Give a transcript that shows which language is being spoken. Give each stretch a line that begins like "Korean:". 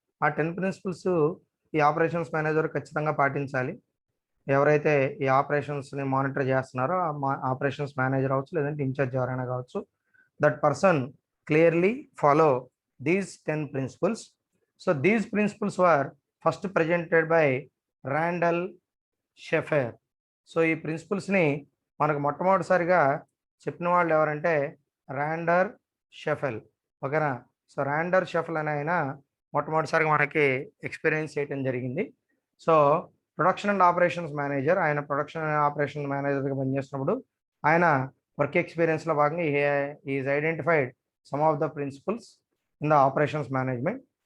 Telugu: ఆ 10 ప్రిన్సిపల్స్ ఈ operations manager ఖచ్చితంగా పాటించాలి. ఎవరైతే ఈ ఆపరేషన్స్ని మానిటర్ చేస్తున్నారో ఆపరేషన్స్ మేనేజర్ అవచ్చు, లేదంటే ఇన్ఛార్జ్ ఎవరైనా కావచ్చు,
English: That person clearly follow these 10 principles. So these principles were first presented by Randall Sheffer.
Telugu: So ఈ ప్రిన్సిపల్స్ని మనకు మొట్టమొదటిసారిగా చెప్పిన వాళ్ళు ఎవరంటే ర్యాండర్ షెఫెల్. ఓకేనా. సో ర్యాండర్ షెఫెల్ అని ఆయన మొట్టమొదటిసారిగా మనకి ఎక్స్పీరియన్స్ చేయడం జరిగింది. So production and operations manager, ఆయన ప్రొడక్షన్ అండ్ ఆపరేషన్ మేనేజర్గా పనిచేసినప్పుడు ఆయన వర్క్ ఎక్స్పీరియన్స్లో భాగంగా
English: Is identified some of the principles in the operations management.